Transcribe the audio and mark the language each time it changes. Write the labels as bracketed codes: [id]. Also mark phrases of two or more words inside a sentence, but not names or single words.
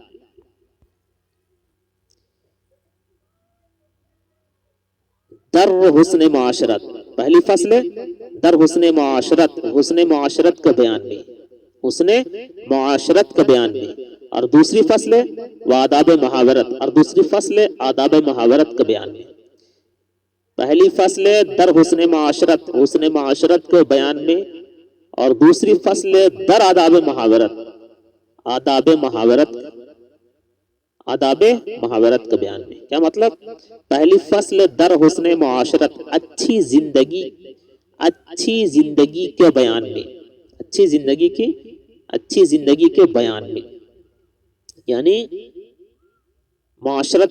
[fa] در حسن معاشرت، [ur] پہلی فصل [fa] در حسن معاشرت، [ur] حسن معاشرت کا بیان میں. حسن معاشرت کے بیان میں، اور دوسری فصل ہے وہ آداب محاورت، اور دوسری فصل ہے آداب محاورت کے بیان میں۔ پہلی فصل ہے [fa] در حسن معاشرت، [ur] حسن معاشرت کے بیان میں، اور دوسری فصل ہے [fa] در آداب محاورت، [ur] آداب محاورت، آداب محاورت کے بیان میں۔ کیا مطلب؟ پہلی فصل در حسن معاشرت، اچھی زندگی، اچھی زندگی کے بیان میں، اچھی زندگی کے بیان میں، یعنی معاشرت۔